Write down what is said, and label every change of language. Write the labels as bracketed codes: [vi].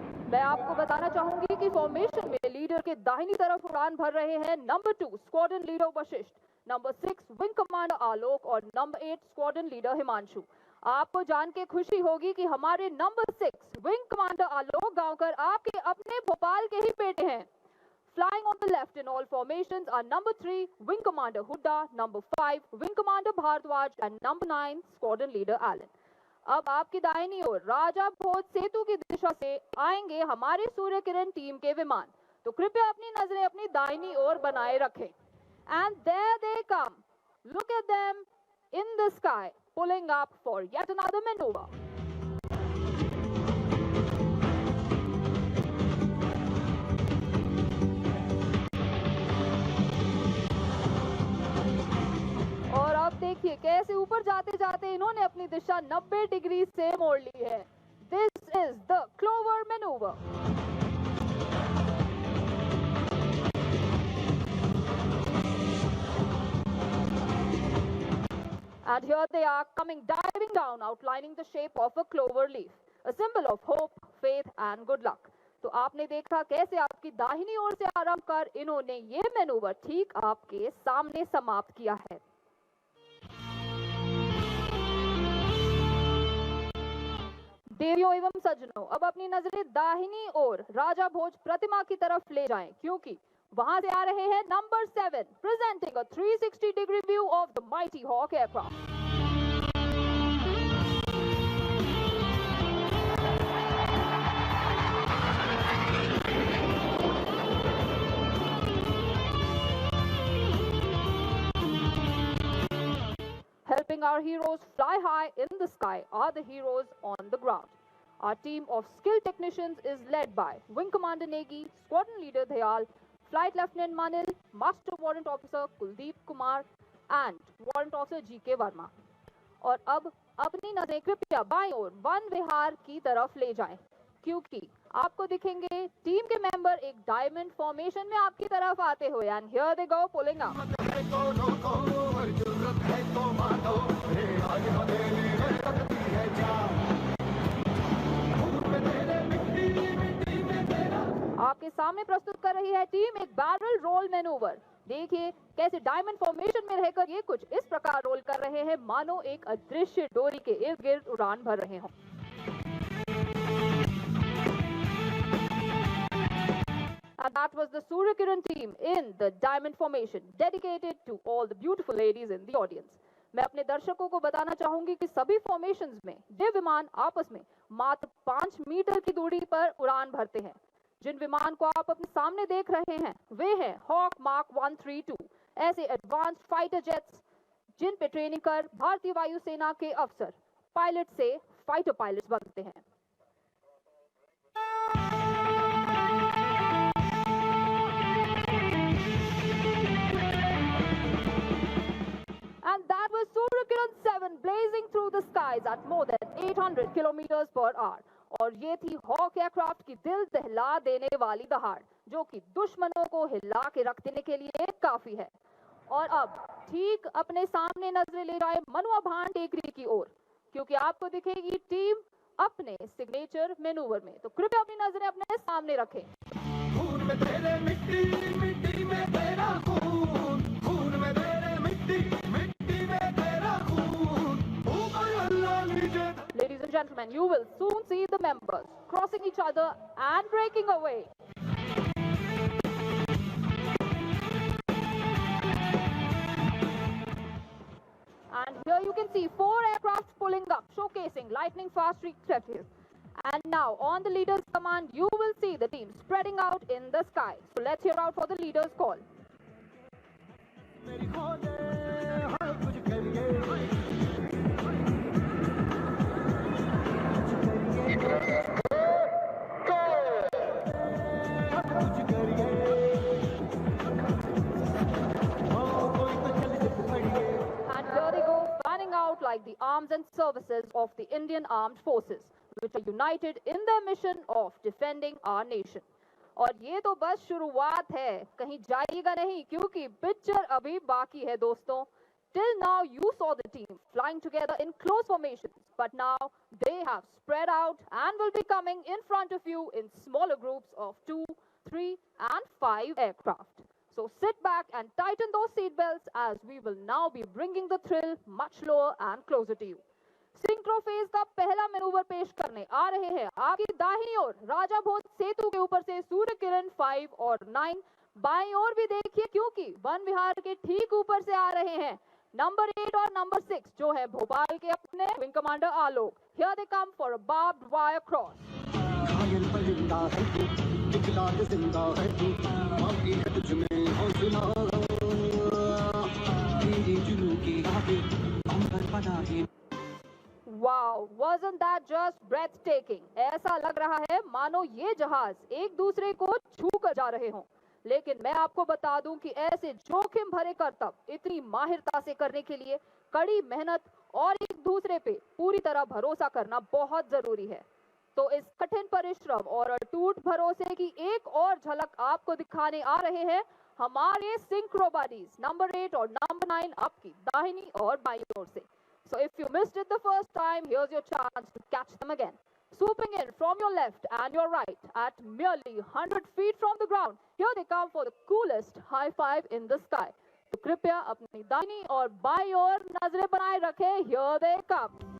[hi] मैं आपको बताना चाहूंगी कि फॉर्मेशन में लीडर के दाहिनी तरफ उड़ान भर रहे हैं number 2 squadron leader Vashishtha, number 6 wing commander आलोक और नंबर 8 स्क्वाड्रन लीडर हिमांशु। आपको जान के खुशी होगी कि हमारे नंबर 6 विंग कमांडर आलोक गांवकर आपके अपने भोपाल के ही बेटे हैं। [en] Flying on the left in all formations are number 3 Wing Commander Hooda, number 5 Wing Commander Bhardwaj and number 9 Squadron Leader Allen. [hi] अब आपकी दाहिनी ओर राजा भोज सेतु की दिशा से आएंगे हमारे सूर्य किरण टीम के विमान। तो कृपया अपनी नजरें अपनी दाहिनी ओर बनाए रखें। [en] And there they come. Look at them in the sky, pulling up for yet another maneuver. [hi] और अब देखिए कैसे ऊपर जाते जाते इन्होंने अपनी दिशा 90 डिग्री से मोड़ ली है। [en] This is the clover maneuver. And here they are coming diving down, outlining the shape of a clover leaf, a symbol of hope, faith and good luck. [hi] तो आपने देखा कैसे आपकी दाहिनी ओर से आरंभ कर इन्होंने ये मैनूवर ठीक आपके सामने समाप्त किया है। देवियों एवं सज्जनों, अब अपनी नजरें दाहिनी ओर राजा भोज प्रतिमा की तरफ ले जाएं, क्योंकि वहां से आ रहे हैं number 7, [en] presenting a 360-degree view of the mighty Hawk aircraft. Helping our heroes fly high in the sky are the heroes on the ground. Our team of skilled technicians is led by Wing Commander Negi, Squadron Leader Dayal, Flight Lieutenant Manil, Master Warrant Officer Kuldeep Kumar and Warrant Officer G.K. Verma. [hi] और अब अपनी नजरें कृपया बाईं ओर one विहार की तरफ ले जाएं, क्योंकि आपको दिखेंगे टीम के मेंबर एक डायमंड फॉर्मेशन में आपकी तरफ आते हुए। [en] And here they go pulling up. [hi] आपके सामने प्रस्तुत कर रही है टीम एक बैरल रोल मैनूवर। देखिए कैसे डायमंड फॉर्मेशन में रहकर ये कुछ इस प्रकार रोल कर रहे हैं मानो एक अदृश्य डोरी के इर्द गिर्द उड़ान भर रहे हों। [en] And that was the Surya Kiran team in the diamond formation, dedicated to all the beautiful ladies in the audience. [hi] मैं अपने दर्शकों को बताना चाहूंगी कि सभी फॉर्मेशंस में दिव्य विमान आपस में मात्र 5 मीटर की दूरी पर उड़ान भरते हैं। जिन विमान को आप अपने सामने देख रहे हैं वे हैं हॉक मार्क 132, ऐसे एडवांस्ड फाइटर जेट्स जिन पे ट्रेनिंग कर भारतीय वायुसेना के अफसर पायलट से फाइटर पायलट्स बनते हैं। [en] And that was Surya Kiran 7 blazing through the skies at more than 800 kilometers per hour. [hi] और ये थी हॉक एयरक्राफ्ट की दिल दहला देने वाली दहाड़, जो कि दुश्मनों को हिला के रख देने के लिए काफी है। और अब ठीक अपने सामने नजरें ले जाए मनुआ भान टेकरी की ओर, क्योंकि आपको दिखेगी टीम अपने सिग्नेचर मैनूवर में। तो कृपया अपनी नजरें अपने सामने रखें। खून में तेरे मिट्टी, मिट्टी में तेरा खून, खून में तेरे मिट्टी, मिट्टी में तेरा खून, ऊपर अल्लाह नीचे। [en] Ladies and gentlemen, you will soon see the members crossing each other and breaking away. And here you can see 4 aircraft pulling up, showcasing lightning fast trajectories. And now, on the leader's command, you will see the team spreading out in the sky. So let's hear out for the leader's call. And here they go, fanning out like the arms and services of the Indian Armed Forces, which are united in their mission of defending our nation. [hi] और ये तो बस शुरुआत है, कहीं जाइएगा नहीं क्योंकि पिक्चर अभी बाकी है दोस्तों। [en] Till now you saw the team flying together in close formations, but now they have spread out and will be coming in front of you in smaller groups of 2, 3 and 5 aircraft. So sit back and tighten those seat belts as we will now be bringing the thrill much lower and closer to you. [hi] Synchro phase का पहला manoeuvre पेश करने आ रहे हैं आपकी दाहिनी ओर राजा भोज सेतु के ऊपर से सूर्य किरण 5 और 9। बाईं ओर भी देखिए क्योंकि वन विहार के ठीक ऊपर से आ रहे हैं नंबर 8 और नंबर 6 जो है भोपाल के अपने wing commander Alok. [en] Here they come for a barbed wire cross. [hi] दिखला दे जिंदा है तू, बाकी है तुझ में हौसला, तेरी जुनू की राहें हम पर बना है। [en] Wow, wasn't that just breathtaking? [hi] ऐसा लग रहा है मानो ये जहाज एक दूसरे को छू कर जा रहे हों। लेकिन मैं आपको बता दूं कि ऐसे जोखिम भरे करतब इतनी माहिरता से करने के लिए कड़ी मेहनत और एक दूसरे पे पूरी तरह भरोसा करना बहुत जरूरी है। तो इस कठिन परिश्रम और अटूट भरोसे की एक और झलक आपको दिखाने आ रहे हैं हमारे सिंक्रो बडीज नंबर 8 और नंबर 9 आपकी दाहिनी और बाईं ओर से। [en] So if you missed it the first time, here's your chance to catch them again. Swooping in from your left and your right at merely 100 feet from the ground, here they come for the coolest high five in the sky. [hi] तो कृपया अपनी दाहिनी और बाईं ओर नजरें बनाए रखें, [en] here they come.